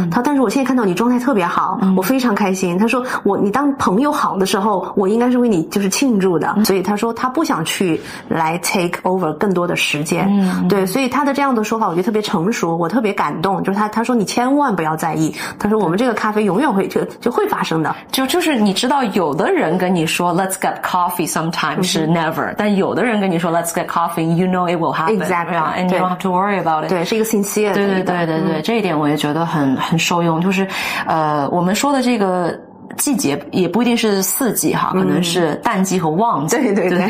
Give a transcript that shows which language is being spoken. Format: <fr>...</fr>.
<zh>但是我现在看到你状态特别好，我非常开心。他说你当朋友好的时候，我应该是为你就是庆祝的。所以他说他不想去来</zh> <en>take over</en> <zh>更多的时间。对，所以他的这样的说法我觉得特别成熟，我特别感动。就是他说你千万不要在意，他说我们这个咖啡永远会就会发生的。就是你知道有的人跟你说</zh> <en>let's get coffee sometimes</en> <zh>是 never，但有的人跟你说</zh> <en>let's get coffee you know it will happen exactly。 You don't have to worry about it。</en> <zh>对，是一个sincere的。对，这一点我也觉得很受用。就是我们说的这个季节也不一定是4季可能是淡季和旺季。对。</zh>